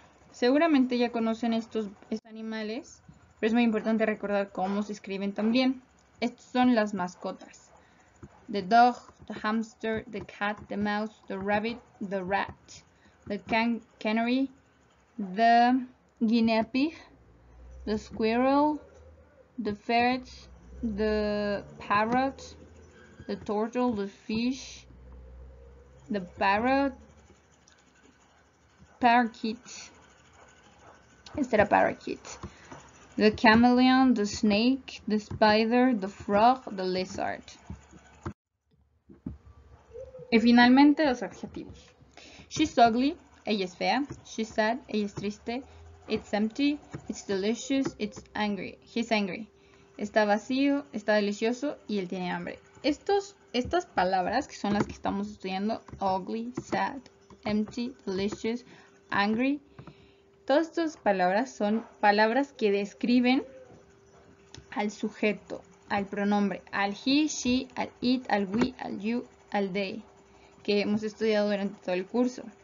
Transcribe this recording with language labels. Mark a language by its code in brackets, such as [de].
[es] Seguramente ya conocen estos animales, pero es muy importante recordar cómo se escriben también. Estos son las mascotas. [en] The dog, the hamster, the cat, the mouse, the rabbit, the rat, the canary, the guinea pig, the squirrel, the ferret, the parrot, the turtle, the fish, the parrot, parakeet. [es] Este era [en] parakeet. The chameleon, the snake, the spider, the frog, the lizard. [es] Y finalmente los adjetivos. [en] She's ugly, [es] ella es fea. [en] She's sad, [es] ella es triste. [en] It's empty, it's delicious, it's angry. He's angry. [es] Está vacío, está delicioso y él tiene hambre. Estas palabras, que son las que estamos estudiando, ugly, sad, empty, delicious, angry, todas estas palabras son palabras que describen al sujeto, al pronombre, al he, she, al it, al we, al you, al they, que hemos estudiado durante todo el curso.